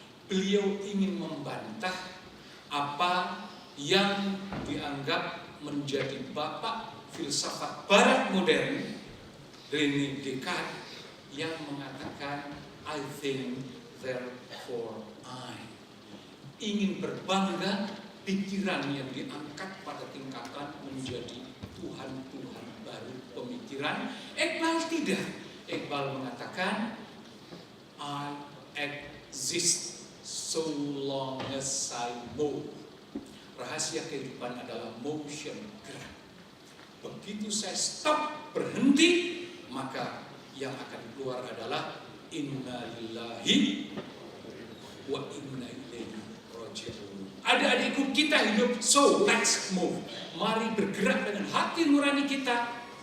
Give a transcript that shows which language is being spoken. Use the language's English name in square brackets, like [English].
[Indonesian] Beliau ingin membantah apa yang dianggap menjadi bapak filsafat barat modern, René Descartes, yang mengatakan [English] I think therefore I. [Indonesian] Ingin berbangga pikiran yang diangkat pada tingkatan menjadi Tuhan-Tuhan baru pemikiran. Iqbal tidak. Iqbal mengatakan [English] I exist so long as I move. [Indonesian] Rahasia kehidupan adalah motion, gerak. Begitu saya stop, berhenti, maka yang akan keluar adalah [Arabic] inna lillahi wa inna ilaihi [Indonesian] Adik-adikku, kita hidup, [English] so let's move. [Indonesian] Mari bergerak dengan hati nurani kita.